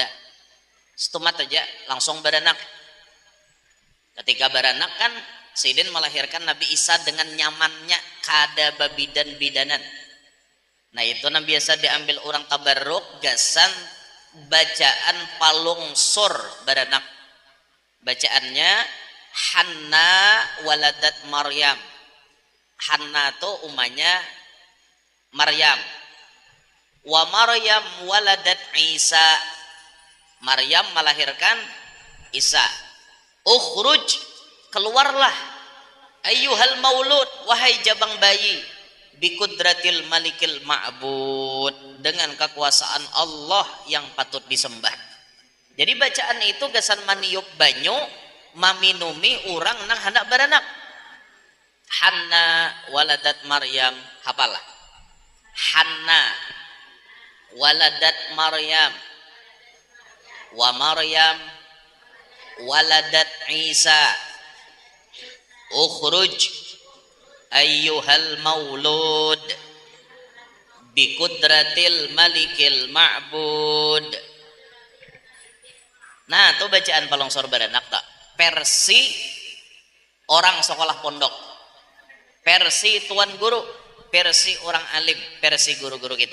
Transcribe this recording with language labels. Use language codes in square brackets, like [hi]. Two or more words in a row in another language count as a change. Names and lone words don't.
[bjn] Satu mat aja langsung beranak. Ketika beranak kan sidin melahirkan Nabi Isa dengan nyamannya kada babidan-bidanan. Nah itu yang biasa diambil orang tabarruk gasan bacaan palung sur beranak. [ar] Bacaannya حنة ولدت مريم. [bjn] Hanna tuh umanya Maryam. [ar] ومريم ولدت عيسى. [id] Maryam melahirkan Isa. Ukhruj, keluarlah [ar] أيها المولود, [id] wahai jabang bayi, [ar] بقدرة الملك المعبود, [id] dengan kekuasaan Allah yang patut disembah. [bjn] Jadi bacaan itu gasan maniup banyu maminumi orang nang hendak beranak. [ar] حنة ولدت مريم, hafalah. حنة ولدت مريم ومريم ولدت عيسى. اخرج أيها المولود بقدرة الملك المعبود. [bjn] Nah, itu bacaan palongsor beranak tak? [id] Versi orang sekolah pondok, versi tuan guru, versi orang alim, versi guru-guru kita.